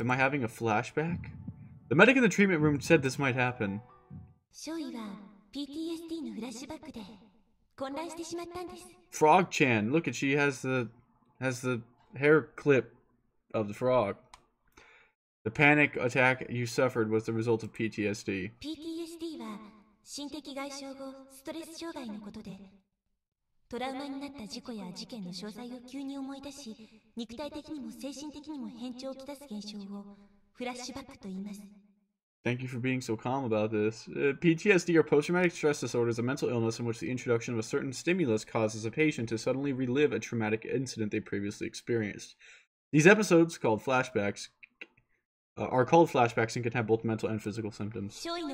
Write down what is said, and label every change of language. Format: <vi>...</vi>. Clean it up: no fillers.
<en>Am I having a flashback? The medic in the treatment room said this might happen. Frog-chan, look at she has the hair clip of the frog. The panic attack you suffered was the result of PTSD.</en> <ja>PTSD は心的外傷後ストレス障害のことで、トラウマになった事故や事件の詳細を急に思い出し、肉体的にも精神的にも変調をきたす現象をフラッシュバックと言います。</ja> <en>Thank you for being so calm about this. PTSD, or post-traumatic stress disorder, is a mental illness in which the introduction of a certain stimulus causes a patient to suddenly relive a traumatic incident they previously experienced. These episodes, called flashbacks, are called flashbacks and can have both mental and physical symptoms.</en>